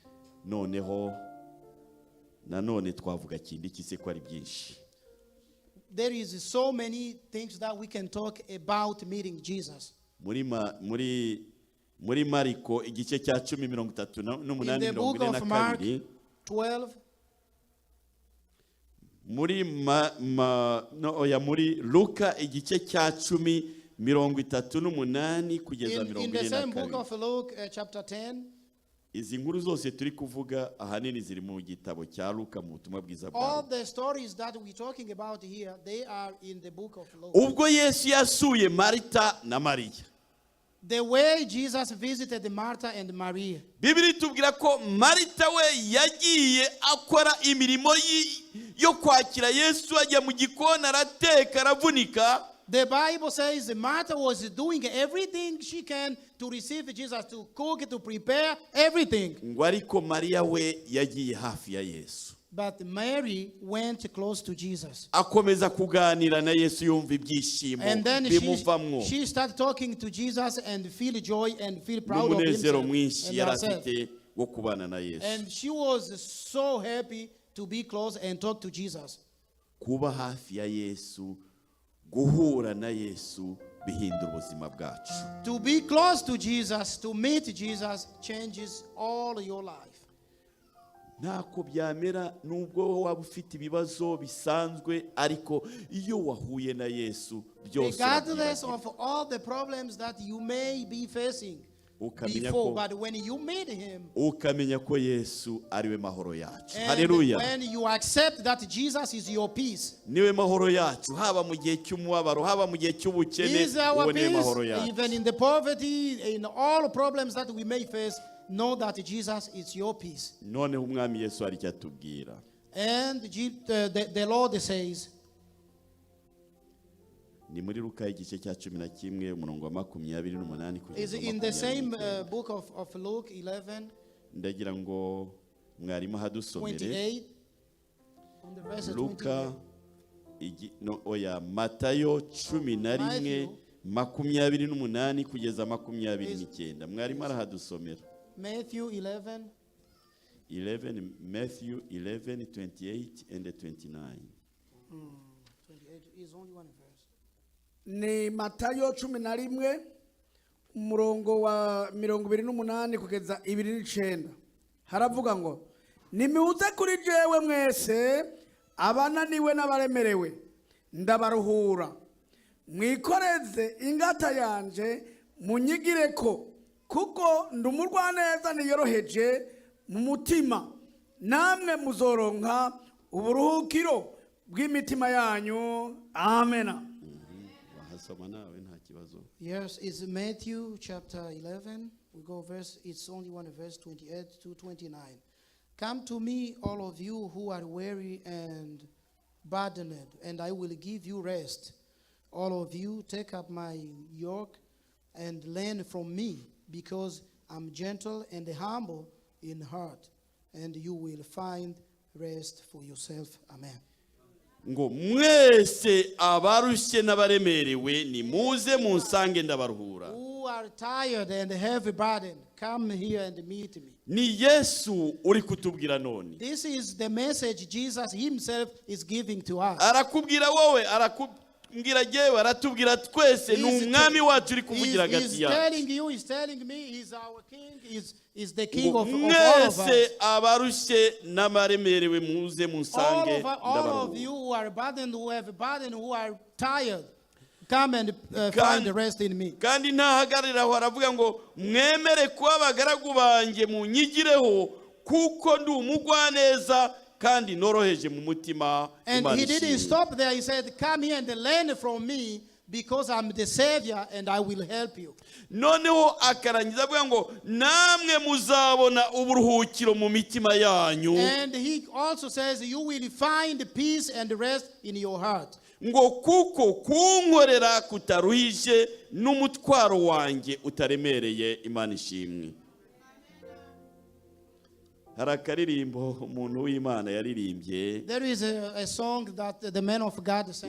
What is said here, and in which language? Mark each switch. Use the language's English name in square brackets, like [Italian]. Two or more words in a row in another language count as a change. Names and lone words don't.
[Kinyarwanda] Noneho nanone twavuga kindi kise ko ari byinshi. [English] there is so many things that we can talk about meeting Jesus. [Kinyarwanda] muri Mariko igice cya 10:38 [English] In the book of Mark 42 12, [Kinyarwanda] muri Luka igice cya 10:38 kugeza [English] in the same book 42. of Luke chapter 10, [Kinyarwanda] Izi nkuru zose turi kuvuga ahanini ziri mu gitabo cya Luka mu butumwa bwiza bwa [English] all [Kinyarwanda] Luka. [English] the stories that we're talking about here, they are in the book of Luke. [Kinyarwanda] Ubwo Yesu yasuye Marita na Mariya, [English] The way Jesus visited Martha and Maria. [Kinyarwanda] Bibiri tubwira ko Marita we yagiye akora imirimo yo kwakira Yesu, ajya mu gikoni arateka aravunika. [English] The Bible says Martha was doing everything she can to receive Jesus, to cook, to prepare everything. [Kinyarwanda] Ngo ariko Mariya we yagiye hafi ya Yesu, [English] But Mary went close to Jesus. [Kinyarwanda] akomeza kuganira na Yesu, yumva ibyishimo [English] And then [Kinyarwanda] bimuvamwo, [English] she started talking to Jesus and feel joy and feel proud of [Kinyarwanda] n'umunezero [English] himself [Kinyarwanda] mwinshi [English] and [Kinyarwanda] yari [English] herself. [Kinyarwanda] afite wo kubana na Yesu. [English] And she was so happy to be close and talk to Jesus. [Kinyarwanda] Kuba hafi ya Yesu, guhura na Yesu bihindura ubuzima bwacu. [English] To be close to Jesus, to meet Jesus, changes all your life. [Kinyarwanda] Ntako byamera nubwo waba ufite ibibazo bisanzwe, ariko iyo wahuye na Yesu byose [English] Regardless [Kinyarwanda] urabyibagirwa. [English] of all the problems that you may be facing [Kinyarwanda] Ukamenya [English] before, [Kinyarwanda] ko- [English] but when you meet him, [Kinyarwanda] ukamenya ko Yesu ariwe mahoro yacu. [English] and [Kinyarwanda] Haleluya. [English] when you accept that Jesus is your peace, [Kinyarwanda] Niwe mahoro yacu, haba mu gihe cy'umubabaro, haba mu gihe [English] He [Kinyarwanda] cy'ubukene, [English] is our [Kinyarwanda] uwo niwe [English] peace, [Kinyarwanda] mahoro yacu. [English] even in the poverty, in all problems that we may face, know that Jesus is your peace. [Kinyarwanda] Noneho umwami Yesu hari icyo atubwira. [English] And the Lord says, [Kinyarwanda] Ni muri Luka igice cya 11 umurongo wa 28 [English] is [Kinyarwanda] kugeza [English] in the same [Kinyarwanda] 29. [English] book of Luke 11, [Kinyarwanda] Ndagira ngo mwarimu hadusomere [English] 28, on the verse 28. [Kinyarwanda] Luka Matayo 11:28 kugeza 29. Mwarimu arahadusomera. [English] Matthew 11, Matthew 11:28 and 29. 28 is only one verse. [Kinyarwanda] Ni Matayo 11 umurongo wa 28 kugeza 29. [Rundi] Haravuga ngo nimuze kuri jewe mwese abananiwe n'abaremerewe ndabaruhura, mwikoreze ingata yanje munyigireko, kuko ndumurwaneza niyoroheje mu mutima, namwe muzoronka uburuhukiro bw'imitima yanyu. [Kinyarwanda] Amena. Wahasoma nawe nta kibazo. [English] Yes, it's Matthew chapter 11. We go verse, it's only one verse 28 to 29. Come to me, all of you who are weary and burdened, and I will give you rest. All of you, take up my yoke and learn from me, because I'm gentle and humble in heart, and you will find rest for yourself. Amen. [Kinyarwanda] Ngo mwese abarushye n'abaremerewe nimuze munsange ndabaruhura. [English] Who are tired and heavy burden, come here and meet me. [Kinyarwanda] Ni Yesu uri kutubwira none. [English] This is the message Jesus himself is giving to us. [Kinyarwanda] Arakubwira wowe, arakubwira jewe, aratubwira twese, ni umwami wacu uri kuvugira [English] He's [Kinyarwanda] hagati yacu. [English] telling you, he's telling me, he's our king, he's the king [Kinyarwanda] Ngo [English] of all of [Kinyarwanda] mwese [English] us. [Kinyarwanda] abarushye n'abaremerewe muze [English] All [Kinyarwanda] munsange [English] of [Kinyarwanda] ndabaruhura. [English] you who are burdened, who have burden, who are tired, come and [Kinyarwanda] Kandi- [English] find rest in me. [Kinyarwanda] Kandi ntahagarira aho, aravuga ngo mwemere kuba abagaragu banjye munyigireho, kuko ndi umugwaneza kandi noroheje mu mutima. [English] And [Kinyarwanda] Imana [English] he didn't [Kinyarwanda] ishimwe. [English] stop there. He said, come here and learn from me, because I'm the Savior and I will help you. [Kinyarwanda] Noneho akarangiza avuga ngo namwe muzabona uburuhukiro mu mitima yanyu. [English] And he also says, you will find peace and rest in your heart. [Kinyarwanda] Ngo kuko kunkorera kutaruhije n'umutwaro wanjye utaremereye. Imana ishimwe. Hari akaririmbo umuntu w'Imana yaririmbye [English] There is a song that the man of God sang.